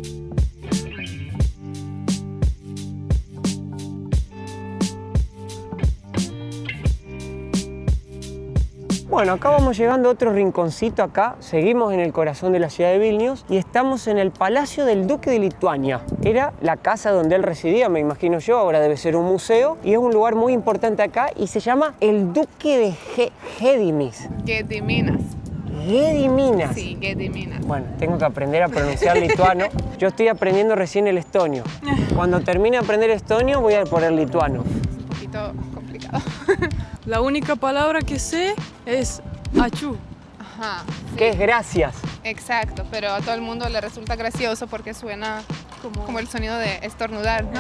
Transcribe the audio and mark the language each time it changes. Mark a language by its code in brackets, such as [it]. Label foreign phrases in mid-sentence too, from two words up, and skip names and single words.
[es] Bueno, acá vamos llegando a otro rinconcito acá. Seguimos en el corazón de la ciudad de Vilnius y estamos en el Palacio del Duque de Lituania. Era la casa donde él residía, me imagino yo, ahora debe ser un museo. Y es un lugar muy importante acá y se llama el Duque de Gediminas. Gediminas. Gediminas. Sí, Gediminas. Bueno, tengo que aprender a pronunciar lituano. Yo estoy aprendiendo recién el estonio. Cuando termine de aprender estonio voy a poner lituano. Un poquito complicado. La única palabra que sé es achú. Ajá. Sí. ¿Qué es gracias? Exacto, pero a todo el mundo le resulta gracioso porque suena como el sonido de estornudar, ¿no?